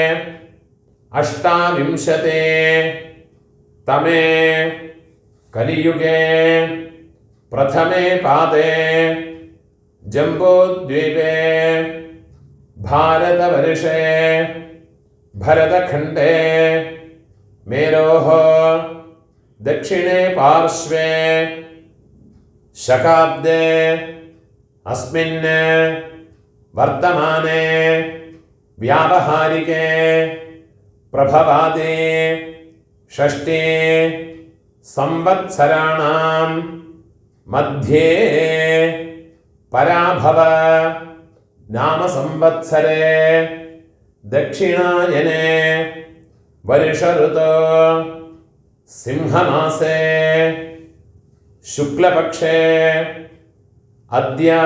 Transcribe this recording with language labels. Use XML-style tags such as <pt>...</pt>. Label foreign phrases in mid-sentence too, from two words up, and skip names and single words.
<sa>28 तमे कलियुगे प्रथमे पादे जम्बूद्वीपे भारतवर्षे भरतखण्डे मेरोः दक्षिणे पार्श्वे शकाब्दे अस्मिन् वर्तमाने व्यावहारिके प्रभवादि षष्ठी സംവത്സരാണാം മധ്യേ പരാഭവ നാമ സംവത്സരേ ദക്ഷിണായനേ വർഷഋതോ സിംഹമാസേ ശുക്ലപക്ഷേ അദ്യ</sa>